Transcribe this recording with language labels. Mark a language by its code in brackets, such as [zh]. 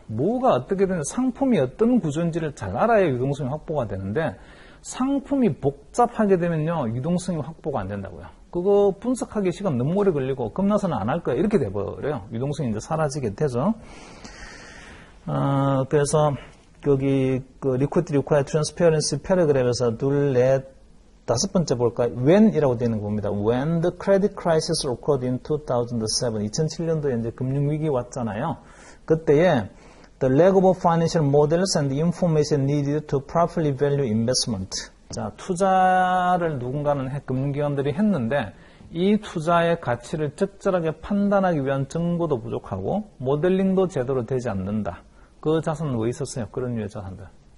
[ko] 뭐가 어떻게 되는 상품이 어떤 구조인지를 잘 알아야 유동성이 확보가 되는데, 상품이 복잡하게 되면요, 유동성이 확보가 안 된다고요. 그거 분석하기 시간 너무 오래 걸리고 겁나서는 안 할 거야 이렇게 돼버려요. 유동성이 이제 사라지게 되죠. 그래서 여기 그 [en] liquidity required transparency [ko] 패러그램에서 둘, 넷, 다섯 번째 볼까요? When이라고 되어 있는 거 봅니다. [en] When the credit crisis occurred in 2007, [ko] 2007년도에 이제 금융위기 왔잖아요. 그때에 [en] the lack of financial models and information needed to properly value investment. [ko] 자, 투자를 누군가는 금융기관들이 했는데 이 투자의 가치를 적절하게 판단하기 위한 정보도 부족하고 모델링도 제대로 되지 않는다. 그 자산은 왜 있었어요? 그런 류의 자산들.